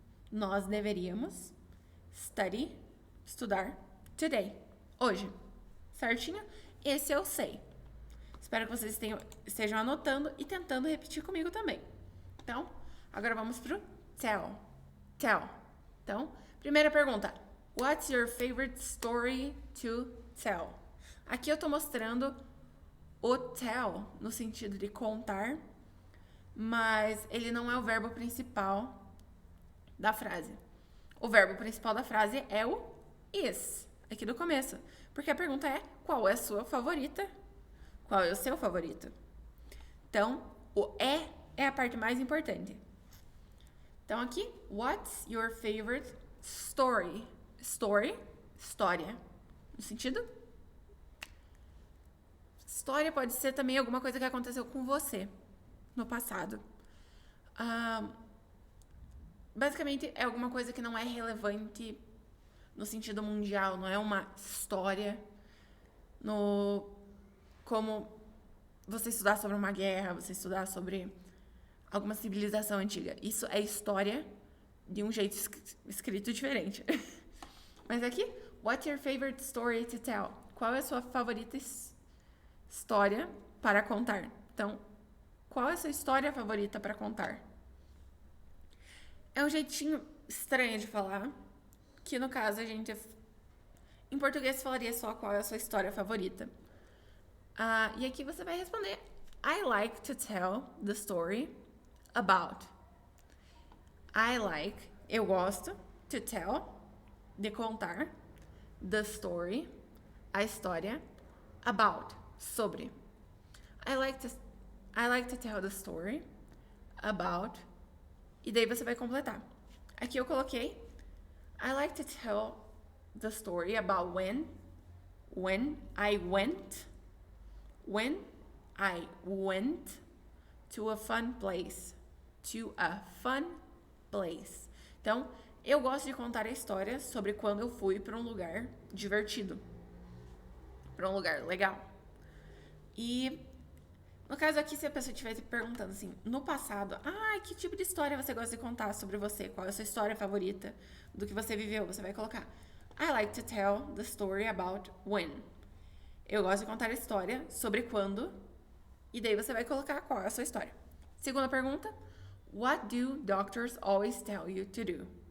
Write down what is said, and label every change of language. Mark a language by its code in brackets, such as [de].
[pt] Nós deveríamos. Study. Estudar. Today. Hoje. Certinho? Esse eu sei. Espero que vocês estejam anotando e tentando repetir comigo também. Então, agora vamos pro tell. Tell. Então, primeira pergunta. [en] What's your favorite story to tell? [pt] Aqui eu tô mostrando o tell no sentido de contar, mas ele não é o verbo principal da frase. O verbo principal da frase é o is, aqui do começo. Porque a pergunta é, qual é a sua favorita? Qual é o seu favorito? Então, o é a parte mais importante. Então, aqui, [en] what's your favorite story? [pt] Story, história. No sentido? História pode ser também alguma coisa que aconteceu com você no passado. Basicamente, é alguma coisa que não é relevante no sentido mundial, não é uma história como você estudar sobre uma guerra, você estudar sobre alguma civilização antiga. Isso é história de um jeito escrito diferente. Mas aqui, [en] what's your favorite story to tell? [pt] Qual é a sua favorita história para contar? Então, qual é a sua história favorita para contar? É um jeitinho estranho de falar, que no caso a gente, em português, falaria só qual é a sua história favorita. E aqui você vai responder, [en] I like to tell the story about. I like, [pt] eu gosto, [en] to tell, [pt] de contar, [en] the story, [pt] a história, about, sobre. [en] I like to tell the story about. [pt] E daí você vai completar. Aqui eu coloquei [en] I like to tell the story about when I went to a fun place. To a fun place. [pt] Então, eu gosto de contar a história sobre quando eu fui para um lugar divertido. Para um lugar legal. E no caso aqui, se a pessoa estivesse perguntando assim, no passado, que tipo de história você gosta de contar sobre você? Qual é a sua história favorita do que você viveu? Você vai colocar, [en] I like to tell the story about when. [pt] Eu gosto de contar a história sobre quando. E daí você vai colocar qual é a sua história. Segunda pergunta, [en] what do doctors always tell you to do?